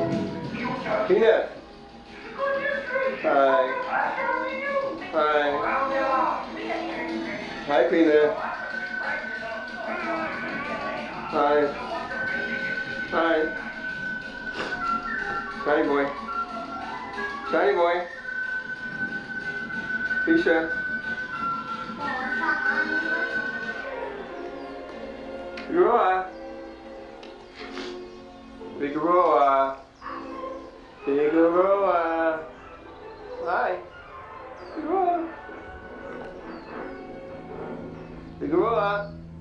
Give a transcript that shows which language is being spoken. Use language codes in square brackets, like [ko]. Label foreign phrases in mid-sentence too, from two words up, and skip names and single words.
[en] Peanut. Hi. Hi. Hi, Peanut. Hi. Hi. Shiny boy. Shiny boy. Fisha. Figueroa. Figueroa. Figueroa. Hi. Figueroa. Figueroa.